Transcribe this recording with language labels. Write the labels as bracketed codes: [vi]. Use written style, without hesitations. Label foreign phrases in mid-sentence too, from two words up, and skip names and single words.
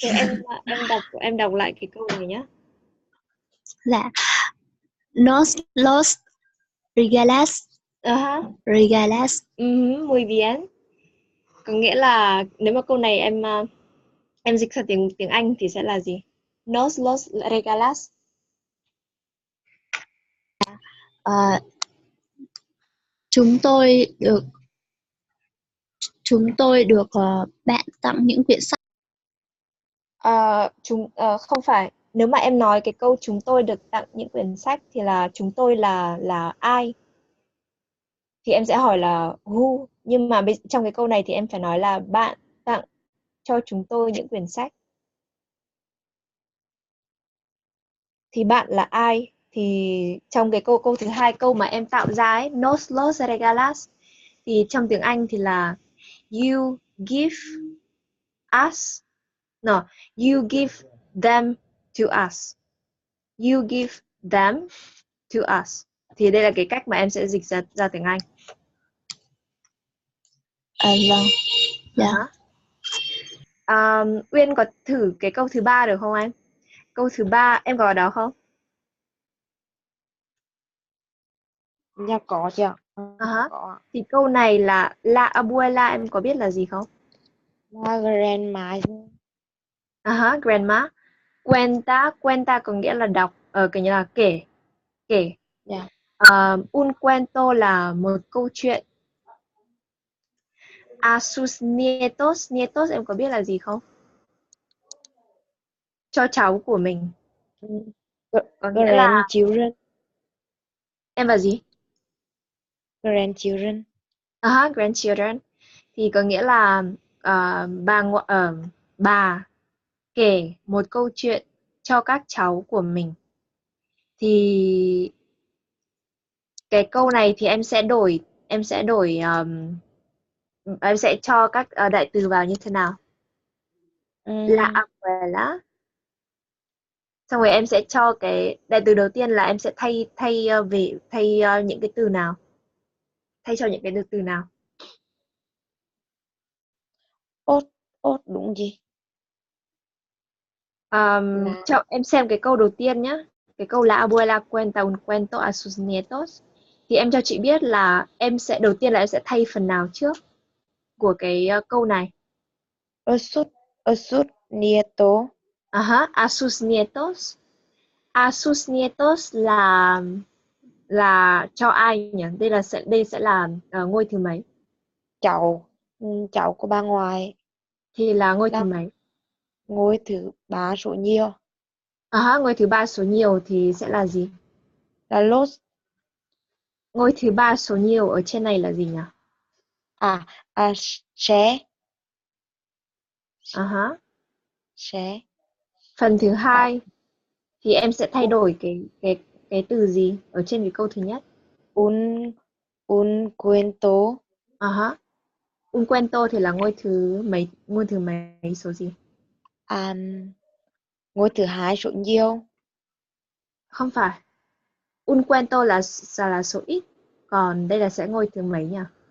[vi] thế em đọc lại cái câu này nhá. Dạ. [es] Nos Los Regalas Regalas. Muy bien. [vi] Có nghĩa là nếu mà câu này em dịch sang tiếng Anh thì sẽ là gì? [es] Nos los regalas. [vi] À, chúng tôi được bạn tặng những quyển sách. Không phải. Nếu mà em nói cái câu chúng tôi được tặng những quyển sách thì là chúng tôi là ai? Thì em sẽ hỏi là who, nhưng mà trong cái câu này thì em phải nói là bạn tặng cho chúng tôi những quyển sách. Thì bạn là ai? Thì trong cái câu thứ hai, câu mà em tạo ra ấy, [es] nos los regalas, [vi] thì trong tiếng Anh thì là [en] you give us, no, you give them to us. You give them to us. [vi] Thì đây là cái cách mà em sẽ dịch ra tiếng Anh. Vâng. Dạ. Uyên có thử cái câu thứ ba được không em? Câu thứ ba em có ở đó không? Dạ có chị ạ. Uh-huh. Có ạ. Thì câu này là [es] la abuela, [vi] em có biết là gì không? [en] La grandma. Grandma. [vi] Cuenta có nghĩa là đọc, cái như là kể. Dạ. [es] Un cuento [vi] là một câu chuyện. [es] A sus nietos [vi] em có biết là gì không? Cho cháu của mình. Có nghĩa là [en] Grandchildren. [vi] em là gì? [en] Grandchildren. Grandchildren. [vi] Thì có nghĩa là bà kể một câu chuyện cho các cháu của mình. Thì cái câu này thì em sẽ cho các đại từ vào như thế nào? [es] La abuela. [vi] Xong rồi em sẽ cho cái đại từ đầu tiên là em sẽ thay những cái từ nào? Thay cho những cái từ nào? Ốt đúng gì? Cho em xem cái câu đầu tiên nhé. Cái câu [es] la abuela cuenta un cuento a sus nietos. [vi] Thì em cho chị biết là đầu tiên là em sẽ thay phần nào trước của cái câu này. [es] A sus nieto. A sus nietos. A sus nietos [vi] là cho ai nhỉ? Đây sẽ là ngôi thứ mấy? Cháu của bà ngoại. Thì là ngôi thứ mấy? Ngôi thứ ba số nhiều. Ngôi thứ ba số nhiều thì sẽ là gì? Là los. Ngôi thứ ba số nhiều ở trên này là gì nhỉ? Sẽ. Sẽ. Phần thứ hai thì em sẽ thay đổi cái từ gì ở trên cái câu thứ nhất? [es] Un cuento. Un cuento [vi] thì là ngôi thứ mấy số gì? Ngôi thứ hai số nhiều. Không phải. [es] Un cuento [vi] là số ít, còn đây là sẽ ngôi thứ mấy nhỉ?